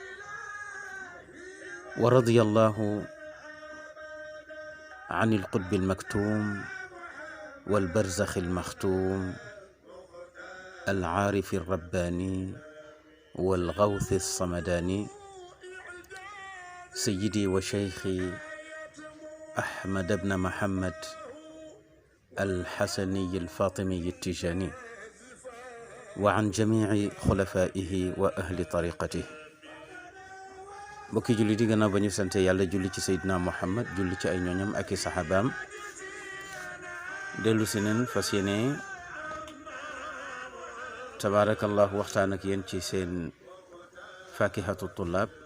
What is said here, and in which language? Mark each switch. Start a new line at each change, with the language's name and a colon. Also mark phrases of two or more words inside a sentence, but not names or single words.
Arabic: ورضي الله عن القطب المكتوم والبرزخ المختوم العارف الرباني والغوث الصمداني سيدي وشيخي أحمد بن محمد الحسني الفاطمي التجاني، وعن جميع خلفائه وأهل طريقته.
Wolof: bokki julli di gannaaw ba ñu sante yàlla julli ci Seydina Muhammad, julli ci ay ñooñam ak i saxaabaam, dellu si neen fas yéene tabaarakallahu waxtaan ak yéen ci seen
Arabic: فاكهة الطلاب,